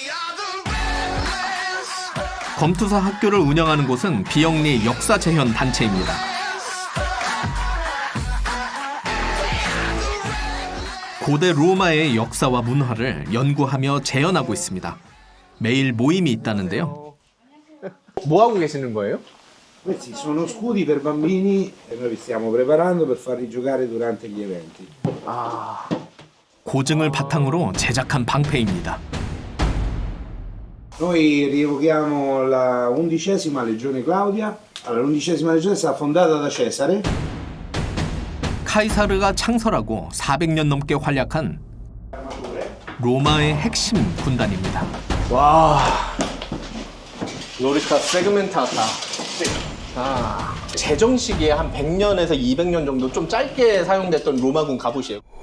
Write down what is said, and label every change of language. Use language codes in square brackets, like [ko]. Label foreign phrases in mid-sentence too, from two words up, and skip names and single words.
[ko] 검투사 학교를 운영하는 곳은 비영리 역사재현 단체입니다. 고대 로마의 역사와 문화를 연구하며 재현하고 있습니다. 매일 모임이 있다는데요. 뭐 하고 계시는 거예요? [it] Questi sono scudi per bambini e noi li stiamo preparando per farli giocare durante gli eventi. [ko] 고증을 바탕으로 제작한 방패입니다. [it] Noi rievochiamo la 11ª legione Claudia. Allora, l'11ª legione è stata fondata da Cesare. [ko] 카이사르가 창설하고 400년 넘게 활약한 로마의 핵심 군단입니다. 와, 로리카 세그멘타타. 제정 시기에 한 100년에서 200년 정도 좀 짧게 사용됐던 로마군 갑옷이에요.